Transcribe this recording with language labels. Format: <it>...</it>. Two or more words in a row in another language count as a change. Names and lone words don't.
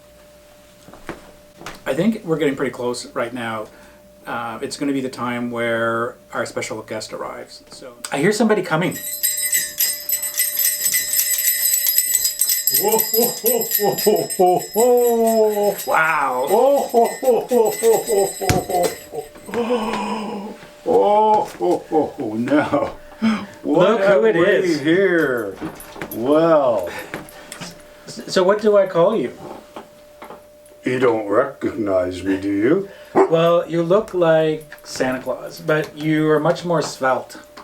<en>I think we're getting pretty close right now. It's going to be the time where our special guest arrives. So I hear somebody coming. Whoa, whoa, whoa, whoa, whoa, whoa. Wow. Oh, ho, ho, ho, ho, ho, ho. Oh, ho, ho, ho, no. Look who it is here. Well. So what do I call you? You don't recognize me, do you? Well, you look like Santa Claus, but you are much more svelte.</en>